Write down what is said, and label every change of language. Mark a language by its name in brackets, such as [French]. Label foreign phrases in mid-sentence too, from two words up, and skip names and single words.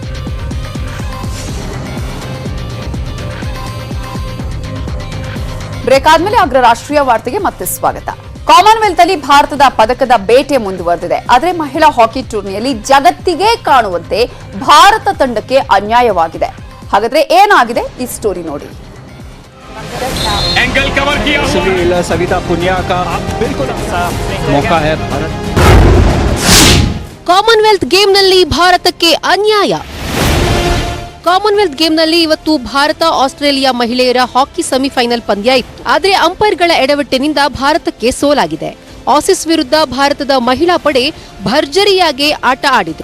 [Kannada] ಬ್ರೇಕ್ ಆದ್ಮೇಲೆ ಅಗ್ರ ರಾಷ್ಟ್ರೀಯ ವಾರ್ತೆಗೆ ಮತ್ತೆ ಸ್ವಾಗತ. ಕಾಮನ್ವೆಲ್ತ್ ಅಲ್ಲಿ ಭಾರತದ ಪದಕದ ಬೇಟೆ ಮುಂದುವರೆದಿದೆ. ಆದರೆ ಮಹಿಳಾ ಹಾಕಿ ಟೂರ್ನಿಯಲ್ಲಿ ಜಗತ್ತಿಗೆ ಕಾಣುವಂತೆ ಭಾರತ ತಂಡಕ್ಕೆ ಅನ್ಯಾಯವಾಗಿದೆ. ಹಾಗಾದ್ರೆ ಏನಾಗಿದೆ ಈ ಸ್ಟೋರಿ ನೋಡಿ. [Hindi] सविता पुनिया का बिल्कुल मौका है. [Kannada] ಕಾಮನ್ವೆಲ್ತ್ ಗೇಮ್ನಲ್ಲಿ ಭಾರತಕ್ಕೆ ಅನ್ಯಾಯ. ಕಾಮನ್ವೆಲ್ತ್ ಗೇಮ್ನಲ್ಲಿ ಇವತ್ತು ಭಾರತ ಆಸ್ಟ್ರೇಲಿಯಾ ಮಹಿಳೆಯರ ಹಾಕಿ ಸೆಮಿಫೈನಲ್ ಪಂದ್ಯ ಇತ್ತು. ಆದರೆ ಅಂಪೈರ್ಗಳ ಎಡವಟ್ಟಿನಿಂದ ಭಾರತಕ್ಕೆ ಸೋಲಾಗಿದೆ. ಆಸೀಸ್ ವಿರುದ್ಧ ಭಾರತದ ಮಹಿಳಾ ಪಡೆ ಭರ್ಜರಿಯಾಗಿ ಆಟ ಆಡಿದ್ರು.